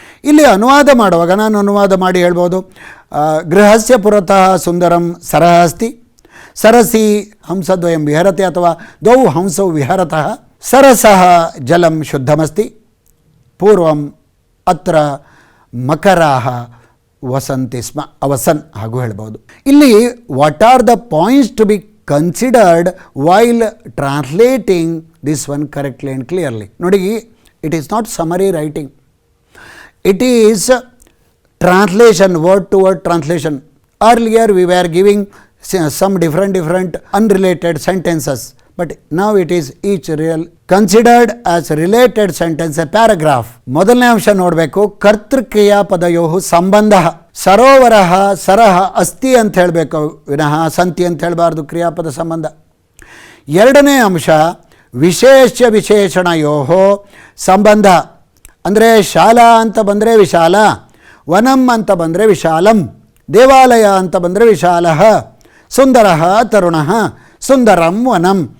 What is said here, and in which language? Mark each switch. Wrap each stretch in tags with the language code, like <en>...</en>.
<kn>ಇಲ್ಲಿ ಅನುವಾದ ಮಾಡುವಾಗ ನಾನು ಅನುವಾದ ಮಾಡಿ ಹೇಳ್ಬೋದು.</kn> <sa>ಗೃಹಸ್ಯ ಪುರತಃ ಸುಂದರಂ ಸರಃ ಅಸ್ತಿ, ಸರಸಿ ಹಂಸದ್ವಯಂ ವಿಹರತಿ, ಅಥವಾ ದ್ವೌ ಹಂಸೌ ವಿಹರತಃ, ಸರಸಃ ಜಲಂ ಶುದ್ಧಮಸ್ತಿ, ಪೂರ್ವಂ ಅತ್ರ ಮಕರಾಹ ವಸಂತಿ ಸ್ಮ, ಅವಸನ್</sa> <kn>ಹಾಗೂ ಹೇಳ್ಬೋದು.</kn> <en>ಇಲ್ಲಿ what are the points to be considered while translating this one correctly and clearly.</en> <kn>ನೋಡಿ,</kn> <en>It is not summary writing, it is translation, word to word translation. Earlier we were giving some different unrelated sentences, but now it is each real considered as related sentence, a paragraph.</en> <kn>ಮೊದಲನೇ ಅಂಶ ನೋಡಬೇಕು, ಕರ್ತೃಕ್ರಿಯಾಪದಯೋ ಸಂಬಂಧ. ಸರೋವರ</kn> <sa>ಸರಹ ಅಸ್ತಿ</sa> <kn>ಅಂತ ಹೇಳಬೇಕು ವಿನಃ ಸಂತಿ ಅಂತ ಹೇಳಬಾರ್ದು, ಕ್ರಿಯಾಪದ ಸಂಬಂಧ. ಎರಡನೇ ಅಂಶ ವಿಶೇಷ ವಿಶೇಷಣಯೋ ಸಂಬಂಧ. ಅಂದರೆ ಶಾಲಾ ಅಂತ ಬಂದರೆ ವಿಶಾಲ, ವನಂ ಅಂತ ಬಂದರೆ ವಿಶಾಲಂ, ದೇವಾಲಯ ಅಂತ ಬಂದರೆ ವಿಶಾಲಃ, ಸುಂದರ ತರುಣ ಸುಂದರಂ ವನಂ.</kn>